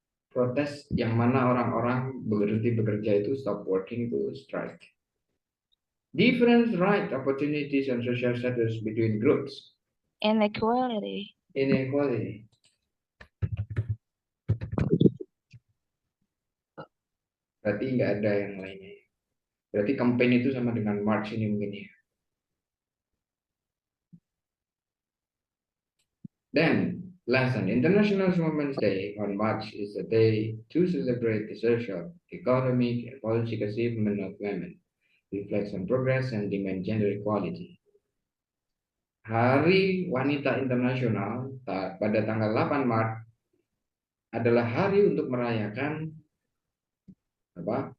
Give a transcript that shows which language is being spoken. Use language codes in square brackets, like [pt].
[id] Protes yang mana orang-orang berhenti bekerja itu [en] stop working [id] itu strike. [en] Different right, opportunities, and social status between groups. Inequality. [id] Berarti nggak ada yang lainnya. Berarti campaign itu sama dengan march ini mungkin ya. [en] Then, lesson, International Women's Day on March is a day to celebrate the social, economic, and political achievement of women, reflects on progress and demand gender equality. [id] Hari Wanita Internasional pada tanggal 8 Maret adalah hari untuk merayakan apa?